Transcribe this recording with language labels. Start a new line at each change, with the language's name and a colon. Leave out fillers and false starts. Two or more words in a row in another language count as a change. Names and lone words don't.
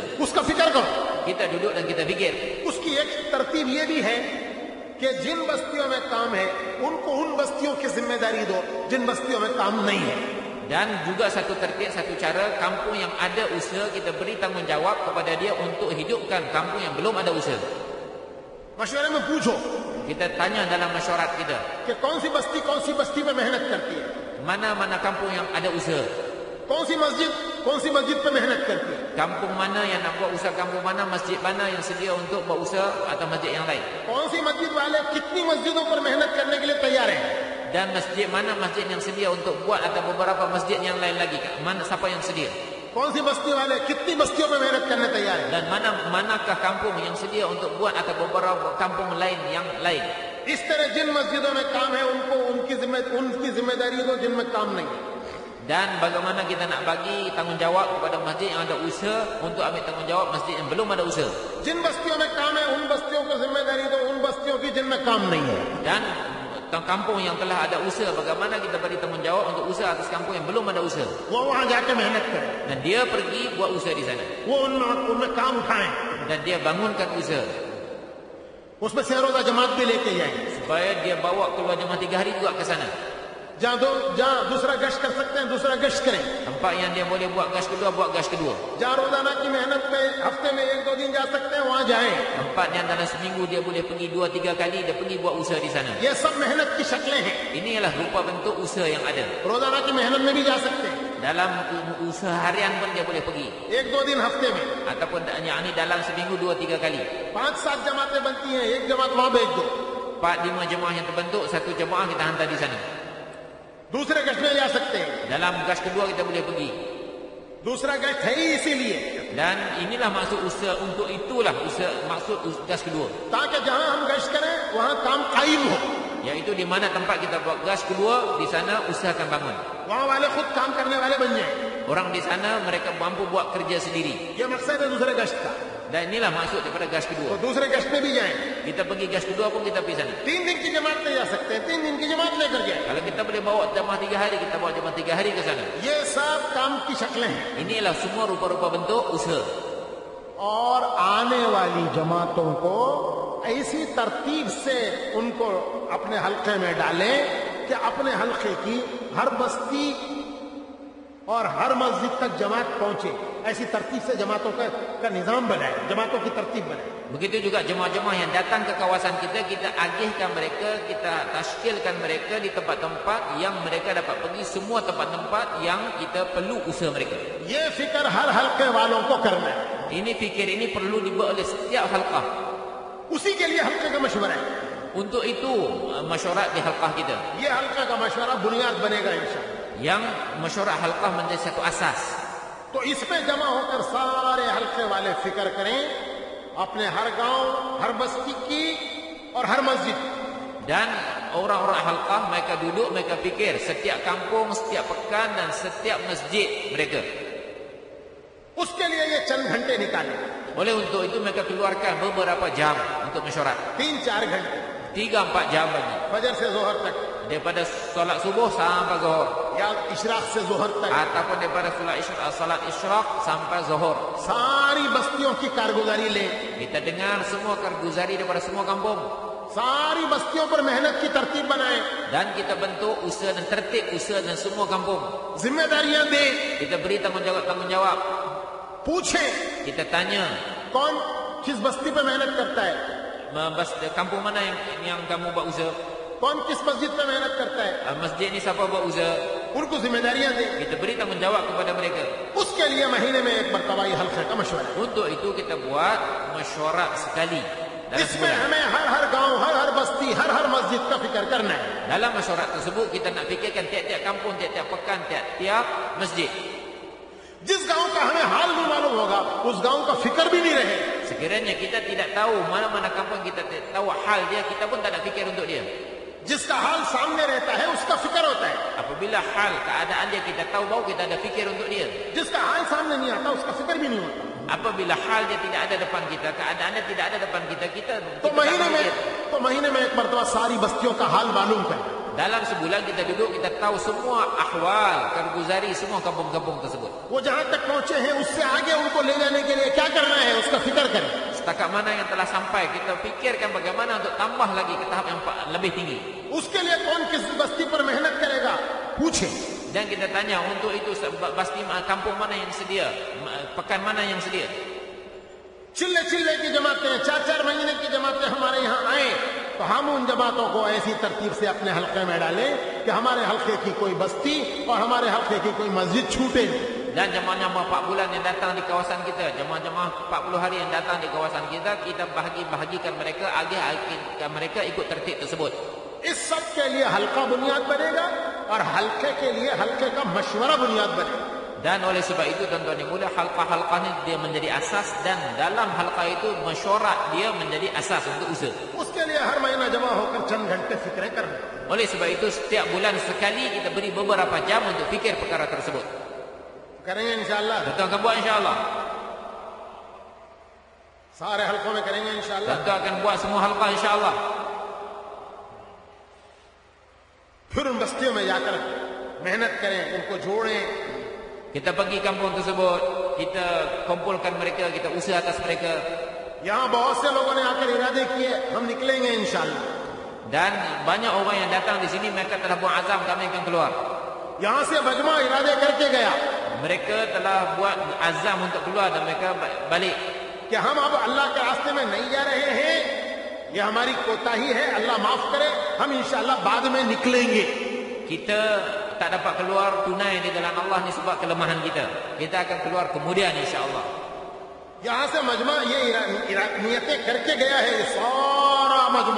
Hindi: उसका फिक्र करो,
Malay: Kita duduk dan kita fikir.
Hindi: उसकी एक तरतीब ये भी है कि जिन बस्तियों में काम है उनको उन बस्तियों की जिम्मेदारी दो जिन बस्तियों में काम नहीं है.
Malay: Dan juga satu tertib, satu cara, kampung yang ada usaha kita beri tanggungjawab kepada dia untuk hidupkan kampung yang belum ada usaha.
Hindi: मशवरे में पूछो
Malay: Kita tanya dalam masyarakat kita,
Hindi: कि कौन सी बस्ती पे मेहनत करती है,
Malay: mana-mana kampung yang ada usaha,
Hindi: कौन सी मस्जिद पे मेहनत करती है,
Malay: kampung mana yang nak buat usaha, kampung mana, masjid mana yang sedia untuk buat usaha atau masjid yang lain.
Hindi: कौन सी मस्जिद वाले कितनी मस्जिदों पर मेहनत करने के लिए तैयार हैं.
Malay: Dan masjid mana masjid yang sedia untuk buat atau beberapa masjid yang lain lagi, mana siapa yang sedia.
Hindi: कौन सी बस्ती वाले कितनी बस्तियों पे मेहनत करने तैयार हैं.
Malay: Dan manakah kampung yang sedia untuk buat atau beberapa kampung lain yang lain.
Hindi: इस तरह जिन मस्जिदों में काम है उनको उनकी जिम्मेदारी दो जिनमें काम नहीं है.
Malay: Dan bagaimana kita nak bagi tanggungjawab kepada masjid yang ada usaha untuk ambil tanggungjawab masjid yang belum ada usaha.
Hindi: जिन बस्तियों में काम है उन बस्तियों को जिम्मेदारी दो उन बस्तियों की जिनमें काम नहीं है.
Malay: Dan kampung yang telah ada usaha, bagaimana kita beri tanggungjawab untuk usaha atas kampung yang belum ada usaha.
Hindi: वो वहां जाके मेहनत करें,
Malay: Dan dia pergi buat usaha di sana.
Hindi: वो उनमें काम उठाएं,
Malay: Dan dia bangunkan usaha
Hindi: उसमें से रोजा जमात भी लेके जाएं.
Malay: supaya dia bawa keluar jemaah 3 hari juga ke sana.
Hindi: जहाँ दूसरा गश्त कर सकते हैं दूसरा गश्त करें.
Malay: Tempat yang dia boleh buat gas kedua, buat gas kedua.
Hindi: जहाँ रोजाना की मेहनत में हफ्ते में 1-2 दिन जा सकते हैं वहां जाएं.
Malay: Tempat yang dalam seminggu dia boleh pergi 2-3 kali, dia pergi buat usaha di sana.
Hindi: ये सब मेहनत की शक्लें हैं.
Malay: Inilah rupa bentuk usaha yang ada.
Hindi: रोजाना की मेहनत में भी जा सकते हैं,
Malay: Dalam usaha harian pun dia boleh pergi.
Hindi: 1-2 दिन hafte में.
Malay: Ataupun yakni dalam seminggu 2-3 kali.
Hindi: 5-7 जमातें बनती हैं, एक जमात वहां भेज दो.
Malay: 4-5 jemaah yang terbentuk, satu jemaah kita hantar di sana.
Hindi: दूसरे गश्त में जा सकते हैं.
Malay: Dalam gas kedua kita boleh pergi.
Hindi: दूसरा गश्त है ही इसीलिए
Malay: Dan inilah maksud usaha, untuk itulah usaha, maksud gas kedua.
Hindi: ताकि जहां हम गश्त करें वहां काम कायम हो.
Malay: Iaitu di mana tempat kita buat gas kedua, di sana usaha akan bangun.
Hindi: वहां वाले खुद काम करने वाले बन जाएं.
Malay: Orang di sana mereka mampu buat kerja sendiri.
Hindi: ये मकसद है दूसरे गश्त का.
Malay: Dan inilah maksud daripada gas
Hindi: तो
Malay: kedua.
Hindi: दूसरे गश्त में भी जाएं.
Malay: Kita pergi gas kedua pun kita pergi sana.
Hindi: 3 दिन की जमात ले जा सकते हैं, 3 दिन की जमात लेकर जाएं.
Malay: Kalau kita boleh bawa jemaah 3 hari, kita bawa jemaah 3 hari ke sana.
Hindi: ये सब काम की शक्लें हैं.
Malay: Inilah semua rupa-rupa bentuk usaha.
Hindi: और आने वाली जमातों को ऐसी तरतीब से उनको अपने हल्के में डालें कि अपने हल्के की हर बस्ती और हर मस्जिद तक जमात पहुंचे. ऐसी तरतीब से जमातों का निजाम बनाए, जमातों की तरतीब बनाए.
Malay: Begitu juga jemaah-jemaah yang datang ke kawasan kita, kita agihkan mereka, kita tashkilkan mereka di tempat-tempat yang mereka dapat pergi, semua tempat-tempat yang kita perlu usaha mereka.
Hindi: ये फिक्र हर हल्के वालों को करना है.
Malay: Ini fikir ini perlu dibuat oleh setiap halqah.
Hindi: उसी के लिए हल्के का मशवरा है.
Malay: Untuk itu masyarakat di halqah kita.
Hindi: ये हल्का का मशवरा बुनियाद बनेगा इंशाअल्लाह.
Malay: Yang masyarakat halqah menjadi satu asas.
Hindi: तो इसमें जमा होकर सारे हल्के वाले फिक्र करें अपने हर गांव, हर बस्ती की और हर मस्जिद.
Malay: Dan orang-orang halqah mereka duduk, mereka fikir setiap kampung, setiap pekan dan setiap masjid mereka.
Hindi: उसके लिए ये चंद घंटे निकालें.
Malay: Oleh untuk itu mereka keluarkan beberapa jam untuk masyarakat.
Hindi: 3-4 घंटे
Malay: 3-4 jam lagi.
Hindi: फजर से जोहर तक
Malay: Daripada solat subuh sampai zuhur.
Hindi: या इशराक से जोहर तक
Malay: Ataupun daripada salat isyraq sampai zuhur.
Hindi: सारी बस्तियों की कारगुजारी लें.
Malay: Kita dengar semua karguzari daripada semua kampung.
Hindi: सारी बस्तियों पर मेहनत की तरतीब बनाएं.
Malay: Dan kita bentuk usaha dan tertib usaha dan semua kampung.
Hindi: जिम्मेदारियां दें.
Malay: Kita beri tanggungjawab.
Hindi: पूछें
Malay: Kita tanya,
Hindi: कौन किस बस्ती पे मेहनत करता है,
Malay: kampung mana yang kamu buat usaha?
Hindi: कौन किस मस्जिद पे मेहनत करता है.
Malay: Masjid ni siapa buat usaha?
Hindi: उनको जिम्मेदारियां दें.
Malay: Kita beri tanggungjawab kepada mereka.
Hindi: उसके लिए महीने में एक मरतबा ये हल्के का मशवरा है.
Malay: Untuk itu kita buat mesyuarat sekali dalam
Hindi: इसमें
Malay: sebulan.
Hindi: हमें हर गांव, हर बस्ती, हर मस्जिद का फिक्र करना है.
Malay: Dalam mesyuarat tersebut kita nak fikirkan tiap-tiap kampung, tiap-tiap pekan, tiap-tiap masjid.
Hindi: जिस गांव का हमें हाल भी मालूम होगा उस गांव का फिक्र भी नहीं रहे.
Malay: Sekiranya kita tidak tahu mana-mana kampung, kita tidak tahu hal dia, kita pun tak nak fikir untuk dia.
Hindi: जिसका हाल सामने रहता है उसका फिक्र होता है.
Malay: Apabila hal keadaan dia kita tahu, baru kita ada fikir untuk dia.
Hindi: जिसका हाल सामने नहीं आता उसका फिक्र भी नहीं होता.
Malay: Apabila hal dia tidak ada depan kita, keadaannya tidak ada depan kita, kita
Hindi: तो
Malay: tak fikir.
Hindi: महीने में एक मरतबा सारी बस्तियों का हाल मालूम करें.
Malay: Dalam sebulan kita duduk, kita tahu semua ahwal, karguzari semua kampung-kampung tersebut.
Hindi: वो जहां तक पहुंचे हैं उससे आगे उनको ले जाने के लिए क्या करना है उसका फिक्र करें.
Malay: setakat mana yang telah sampai, kita fikirkan bagaimana untuk tambah lagi ke tahap yang lebih tinggi.
Hindi: उसके लिए कौन किस बस्ती पर मेहनत करेगा, पूछे.
Malay: Dan kita tanya untuk itu basti kampung mana yang sedia, pekan mana yang sedia.
Hindi: चिल्ले चिल्ले की जमातें, 4-4 महीने की जमातें हमारे यहाँ आए, तो हम उन जमातों को ऐसी तरतीब से अपने हल्के में डालें कि हमारे हल्के की कोई बस्ती और हमारे हल्के की कोई मस्जिद छूटे.
Malay: Dan jemaah-jemaah 4 bulan yang datang di kawasan kita, jemaah-jemaah 40 hari yang datang di kawasan kita, kita bahagikan mereka agar mereka ikut tertib tersebut.
Hindi: इस सब के लिए हल्का बुनियाद बनेगा और हल्के के लिए हल्के का मशवरा बुनियाद बनेगा.
Malay: Dan oleh sebab itu tuan-tuan yang mulia, halqa-halqa ni dia menjadi asas, dan dalam halqa itu mesyuarat dia menjadi asas untuk usaha.
Hindi: उसके लिए हर महीना जमा होकर चंद घंटे फिक्रें करना.
Malay: Oleh sebab itu setiap bulan sekali kita beri beberapa jam untuk fikir perkara tersebut.
Hindi: करेंगे इंशाअल्लाह.
Malay: Tuan akan buat insya-Allah.
Hindi: सारे हल्कों में करेंगे इंशाअल्लाह.
Malay: Tuan akan buat semua halqa insya-Allah.
Hindi: फिर उन बस्तियों में जाकर मेहनत करें, उनको जोड़ें.
Malay: Kita pergi kampung tersebut, kita kumpulkan mereka, kita usaha atas mereka.
Hindi: यहाँ बहुत से लोगों ने आकर इरादे किए, हम निकलेंगे इंशाअल्लाह.
Malay: Dan banyak orang yang datang di sini, mereka telah buat azam kami akan keluar.
Hindi: यहाँ से मजमा इरादे करके गया
Malay: Mereka telah buat azam untuk keluar dan mereka balik.
Hindi: कि हम अब अल्लाह के रास्ते में नहीं जा रहे हैं, ये हमारी कोताही है, अल्लाह माफ करे, हम इंशाअल्लाह बाद में निकलेंगे.
Malay: Kita tak dapat keluar tunai di jalan Allah ni sebab kelemahan kita. Kita akan keluar kemudian insya-Allah.
Hindi: यहाँ से मजमा ये नियतें करके गया है, सारा मजमा.